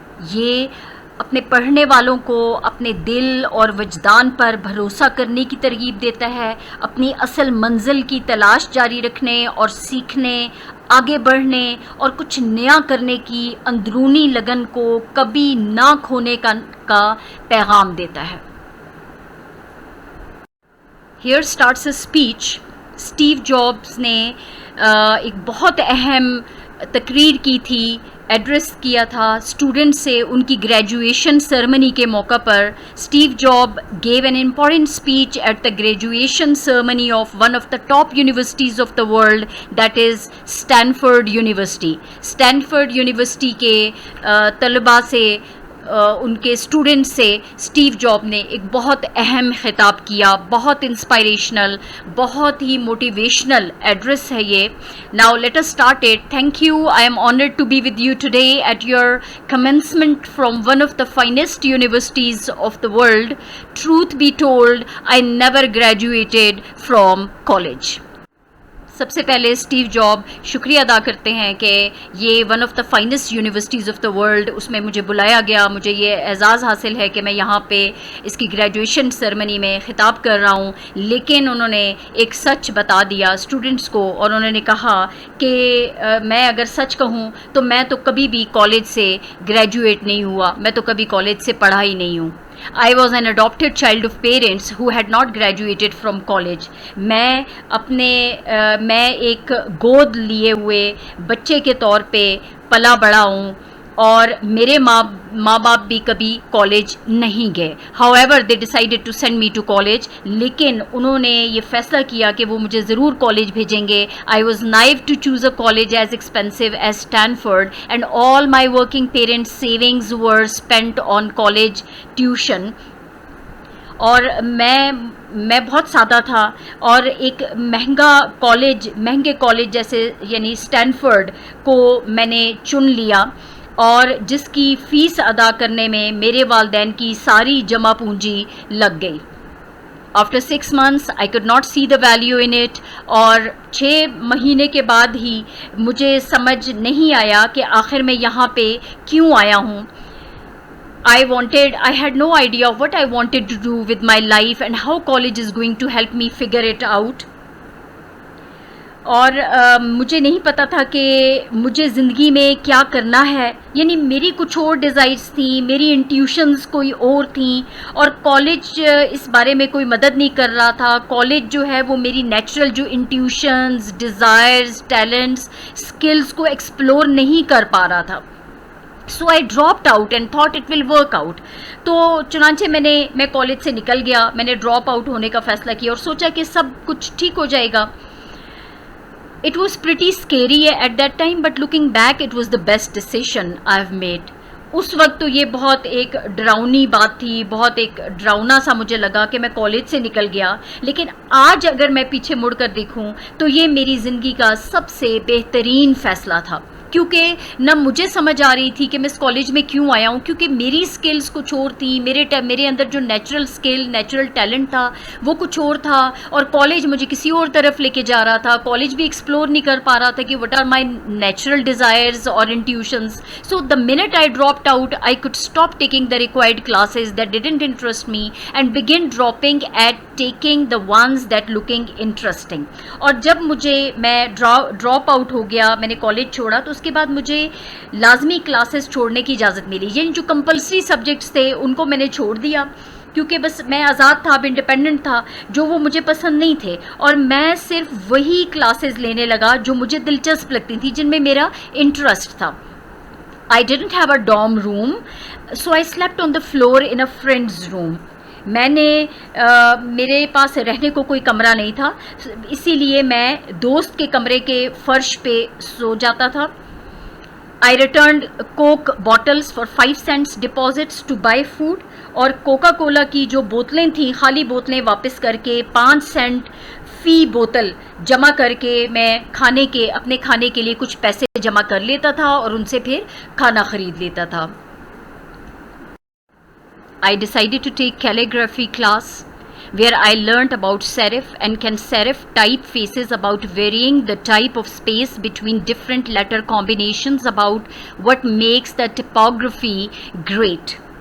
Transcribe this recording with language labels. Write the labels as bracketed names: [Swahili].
[Urdu] یہ اپنے پڑھنے والوں کو اپنے دل اور وجدان پر بھروسہ کرنے کی ترغیب دیتا ہے، اپنی اصل منزل کی تلاش جاری رکھنے اور سیکھنے، آگے بڑھنے اور کچھ نیا کرنے کی اندرونی لگن کو کبھی نہ کھونے کا پیغام دیتا ہے. [English] Here starts a speech. [Urdu] Steve jobs نے ایک بہت اہم تقریر کی تھی، ایڈریس کیا تھا اسٹوڈنٹ سے ان کی گریجویشن سرمنی کے موقع پر. [English] Steve Job gave an important speech at the graduation ceremony of one of the top universities of the world, that is Stanford University. [Urdu] Stanford university کے طلباء سے، ان کے اسٹوڈنٹ سے اسٹیو جاب نے ایک بہت اہم خطاب کیا، بہت انسپائریشنل، بہت ہی موٹیویشنل ایڈریس ہے یہ. [English] Now let us start it. Thank you. I am honoured to be with you today at your commencement from one of the finest universities of the world. Truth be told, I never graduated from college. [Urdu] سب سے پہلے Steve job شکریہ ادا کرتے ہیں کہ یہ [English] one of the finest universities of the world, [Urdu] اس میں مجھے بلایا گیا، مجھے یہ اعزاز حاصل ہے کہ میں یہاں پہ اس کی گریجویشن سرمنی میں خطاب کر رہا ہوں. لیکن انہوں نے ایک سچ بتا دیا اسٹوڈنٹس کو، اور انہوں نے کہا کہ میں اگر سچ کہوں تو میں تو کبھی بھی کالج سے گریجویٹ نہیں ہوا، میں تو کبھی کالج سے پڑھا ہی نہیں ہوں. [English] I was an adopted child of parents who had not graduated from college. [Urdu] میں ایک گود لیے ہوئے بچے کے طور پہ پلا بڑا ہوں، اور میرے ماں باپ بھی کبھی کالج نہیں گئے. [English] however they decided to send me to college. [Urdu] لیکن انہوں نے یہ فیصلہ کیا کہ وہ مجھے ضرور کالج بھیجیں گے. [English] I was naive to choose a college as expensive as Stanford, and all my working parents' savings were spent on college tuition. [Urdu] اور میں بہت سادہ تھا، اور ایک مہنگے کالج جیسے یعنی اسٹینفورڈ کو میں نے چن لیا، اور جس کی فیس ادا کرنے میں میرے والدین کی ساری جمع پونجی لگ گئی. [English] After 6 months I could not see the value in it. [Urdu] اور 6 مہینے کے بعد ہی مجھے سمجھ نہیں آیا کہ آخر میں یہاں پہ کیوں آیا ہوں. [English] I had no idea of what I wanted to do with my life and how college is going to help me figure it out. [Urdu] اور مجھے نہیں پتا تھا کہ مجھے زندگی میں کیا کرنا ہے، یعنی میری کچھ اور ڈیزائرز تھیں، میری انٹیوشنز کوئی اور تھیں، اور کالج اس بارے میں کوئی مدد نہیں کر رہا تھا. کالج جو ہے وہ میری نیچرل جو انٹیوشنز، ڈیزائرز، ٹیلنٹس، اسکلز کو ایکسپلور نہیں کر پا رہا تھا. [English] So I dropped out and thought it will work out. [Urdu] تو چنانچہ میں کالج سے نکل گیا، میں نے ڈراپ آؤٹ ہونے کا فیصلہ کیا اور سوچا کہ سب کچھ ٹھیک ہو جائے گا. [English] It was pretty scary at that time, but looking back, it was the best decision I've made. [Urdu] اس وقت تو یہ بہت ایک ڈراؤنی بات تھی، بہت ایک ڈراؤنا سا مجھے لگا کہ میں کالج سے نکل گیا. لیکن آج اگر میں پیچھے مڑ کر دیکھوں تو یہ میری زندگی کا سب سے بہترین فیصلہ تھا، کیونکہ نہ مجھے سمجھ آ رہی تھی کہ میں اس کالج میں کیوں آیا ہوں، کیونکہ میری سکلز کچھ اور تھیں، میرے اندر جو نیچرل سکل، نیچرل ٹیلنٹ تھا وہ کچھ اور تھا، اور کالج مجھے کسی اور طرف لے کے جا رہا تھا. کالج بھی ایکسپلور نہیں کر پا رہا تھا کہ [English] what are my natural desires [Urdu] اور انٹیوشنز. [English] So the minute I dropped out I could stop taking the required classes that didn't interest me and began dropping at taking the ones that looking interesting. [Urdu] اور جب میں ڈراپ آؤٹ ہو گیا، میں نے college چھوڑا، تو اس کے بعد مجھے لازمی کلاسز چھوڑنے کی اجازت ملی. یعنی جو کمپلسری سبجیکٹس تھے ان کو میں نے چھوڑ دیا، کیونکہ بس میں آزاد تھا، انڈیپینڈنٹ تھا. جو وہ مجھے پسند نہیں تھے، اور میں صرف وہی کلاسز لینے لگا جو مجھے دلچسپ لگتی تھی، جن میں میرا انٹرسٹ تھا. [English] I didn't have a dorm room, so I slept on the floor in a friend's room. [Urdu] میں نے میرے پاس رہنے کو کوئی کمرہ نہیں تھا، اسی لیے میں دوست کے کمرے کے فرش پہ سو جاتا تھا. [English] I returned Coke bottles for 5 cents deposits to buy food, [Urdu] اور کوکا کولا کی جو بوتلیں تھیں خالی بوتلیں واپس کر کے 5 سینٹ فی بوتل جمع کر کے میں اپنے کھانے کے لیے کچھ پیسے جمع کر لیتا تھا اور ان سے پھر کھانا خرید لیتا تھا. [English] I decided to take calligraphy class where I learnt about serif and can serif typefaces, about varying the type of space between different letter combinations, about what makes the typography great.